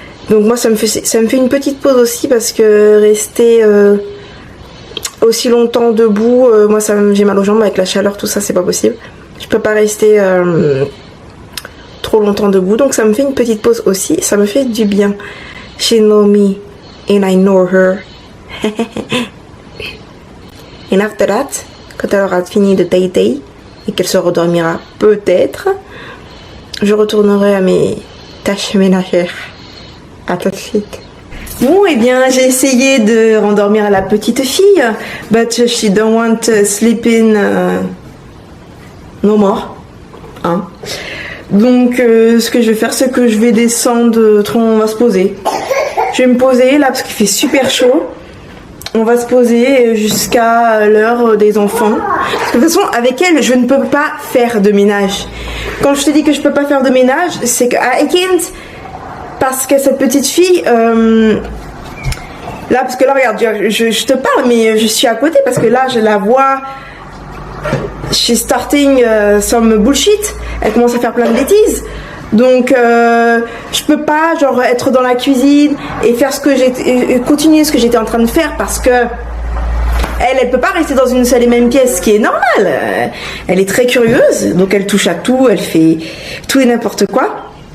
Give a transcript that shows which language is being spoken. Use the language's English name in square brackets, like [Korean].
[French] Donc moi ça me fait une petite pause aussi parce que rester aussi longtemps debout, moi j'ai mal aux jambes avec la chaleur, tout ça, c'est pas possible. Je peux pas rester trop longtemps debout, donc ça me fait une petite pause aussi, ça me fait du bien. [English] She know me and I know her. And after that, [French] quand elle aura fini de day et qu'elle se redormira peut-être, je retournerai à mes tâches ménagères. À tout de suite. Bon, et bien j'ai essayé de rendormir la petite fille, [English] but she don't want sleeping no more. [French] Hein? Donc ce que je vais faire, c'est que je vais descendre, on va se poser. Je vais me poser là parce qu'il fait super chaud. On va se poser jusqu'à l'heure des enfants. Parce que de toute façon, avec elle, je ne peux pas faire de ménage. Quand je te dis que je peux pas faire de ménage, c'est que [English] I can't. [French] Parce que cette petite fille, là, parce que là, regarde, je te parle, mais je suis à côté parce que là, je la vois. [English] She's starting some bullshit. [French] Elle commence à faire plein de bêtises. Donc je peux pas genre être dans la cuisine et faire continuer ce que j'étais en train de faire parce que elle peut pas rester dans une seule et même pièce, ce qui est normal. Elle est très curieuse, donc elle touche à tout, elle fait tout et n'importe quoi.